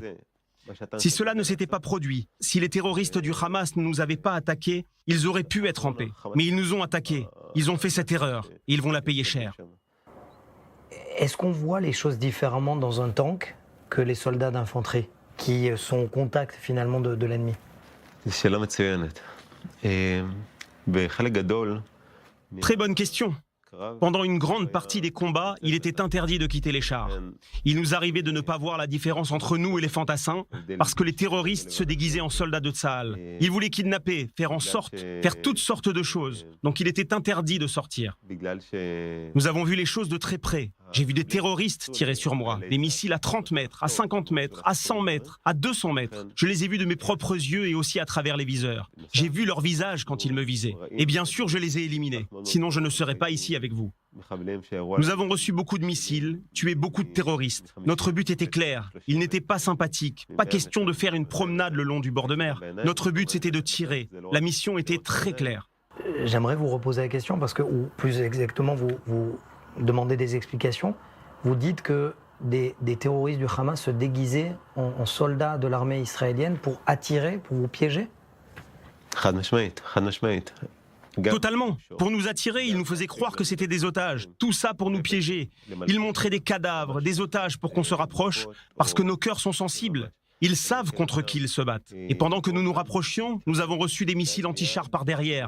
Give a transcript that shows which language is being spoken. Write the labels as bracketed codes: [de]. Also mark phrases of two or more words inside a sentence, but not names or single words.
[fr] Si cela ne s'était pas produit, si les terroristes du Hamas ne nous avaient pas attaqués, ils auraient pu être en paix. Mais ils nous ont attaqués. Ils ont fait cette erreur. Et ils vont la payer cher. Est-ce qu'on voit les choses différemment dans un tank que les soldats d'infanterie qui sont au contact finalement de l'ennemi? [he] זו שאלה מצוינת. בחלק גדול. [fr] Très bonne question. Pendant une grande partie des combats, il était interdit de quitter les chars. Il nous arrivait de ne pas voir la différence entre nous et les fantassins, parce que les terroristes se déguisaient en soldats de Tsahal. Ils voulaient kidnapper, faire toutes sortes de choses. Donc il était interdit de sortir. [he] בגלל ש... [fr] Nous avons vu les choses de très près. J'ai vu des terroristes tirer sur moi, des missiles à 30 mètres, à 50 mètres, à 100 mètres, à 200 mètres. Je les ai vus de mes propres yeux et aussi à travers les viseurs. J'ai vu leur visage quand ils me visaient. Et bien sûr, je les ai éliminés. Sinon, je ne serais pas ici avec vous. [he] מחבלים שירו... [fr] Nous avons reçu beaucoup de missiles, tué beaucoup de terroristes. Notre but était clair. Il n'était pas sympathique. Pas question de faire une promenade le long du bord de mer. Notre but, c'était de tirer. La mission était très claire. J'aimerais vous reposer la question parce que, ou plus exactement, vous demandez des explications. Vous dites que des terroristes du Hamas se déguisaient en soldats de l'armée israélienne pour attirer, pour vous piéger? [he] חד משמעית, חד משמעית. [fr] Totalement. Pour nous attirer, ils nous faisaient croire que c'était des otages. Tout ça pour nous piéger. Ils montraient des cadavres, des otages pour qu'on se rapproche, parce que nos cœurs sont sensibles. Ils savent contre qui ils se battent. Et pendant que nous nous rapprochions, nous avons reçu des missiles anti-chars par derrière.